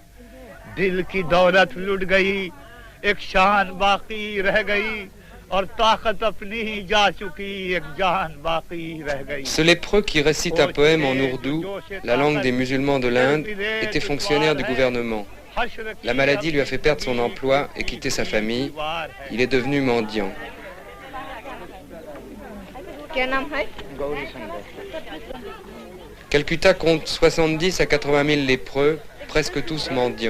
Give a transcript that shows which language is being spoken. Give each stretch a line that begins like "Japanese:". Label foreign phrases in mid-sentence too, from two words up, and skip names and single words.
Urdu: دل کی دولت لٹ گئی ایک شان باقی رہ گئی اور طاقت اپنی جا چکی ایک جان باقی رہ گئی.
French: Ce lépreux qui récite un poème en ourdou, la langue des musulmans de l'Inde, était fonctionnaire du gouvernement. La maladie lui a fait perdre son emploi et quitter sa famille. Il est devenu mendiant. Calcutta compte 70 à 80 000 lépreux, presque tous mendiants.